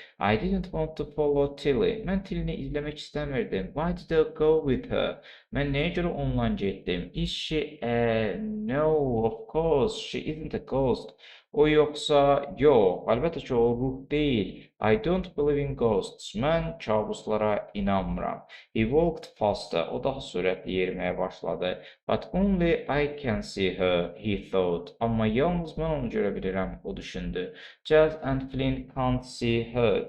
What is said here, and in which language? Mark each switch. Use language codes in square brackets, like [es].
[en] I didn't want to follow Tilly. [az] Mən Tilly-ni izləmək istəmirdim. [en] Why did I go with her? [az] Mən nəyə görə onunla getdim? [en] Is she no, of course, she isn't a ghost. [az] O yoxsa, yox, əlbəttə ki, o ruh deyil. [en] I don't believe in ghosts. [az] Mən kabuslara inanmıram. [en] He walked faster. [az] O daha sürətli yeriməyə başladı. [en] But only I can see her, he thought. [az] Amma yalnız mən onu görə bilirəm, o düşündü. [en] Jazz and Flynn can't see her.